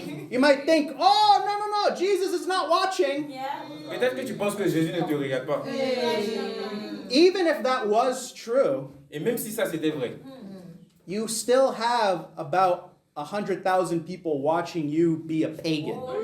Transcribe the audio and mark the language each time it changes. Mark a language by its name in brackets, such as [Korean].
[English] You might think, oh, no, Jesus is not watching. [French] Peut-être que tu penses que Jésus ne te regarde pas. [English] Even if that was true, [French] Et même si ça c'était vrai, [English] you still have about 100,000 people watching you be a pagan.